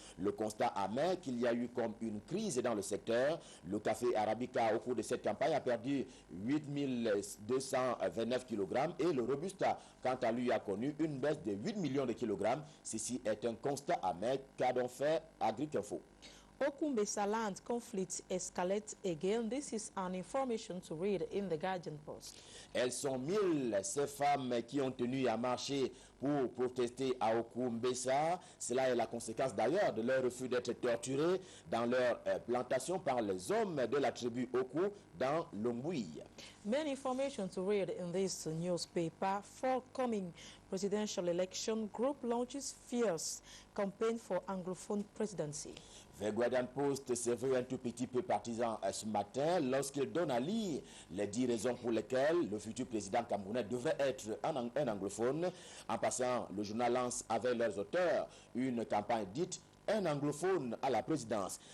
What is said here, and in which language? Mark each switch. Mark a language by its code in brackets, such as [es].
[fr] Le constat amer qu'il y a eu comme une crise dans le secteur. Le café arabica au cours de cette campagne a perdu 8229 kg et le robusta quant à lui a connu une baisse de 8 millions de kilogrammes. Ceci est un constat amer qu'a donc fait Agric-Info. [en] Okumbesa-land conflict escalates again. This is an information to read in the Guardian Post. [fr] Elles sont 1000 ces femmes qui ont tenu à marcher pour protester à Okumbesa. Cela est la conséquence d'ailleurs de leur refus d'être torturés dans leur plantation par les hommes de la tribu Oku dans l'Ombui. [en] Main information to read in this newspaper. Forthcoming presidential election group launches fierce campaign for Anglophone presidency. [fr] The Guardian Post s'est vu un tout petit peu partisan ce matin lorsqu'il donne à lire les 10 raisons pour lesquelles le futur président camerounais devrait être un anglophone. En passant, le journal lance avec leurs auteurs une campagne dite un anglophone à la présidence.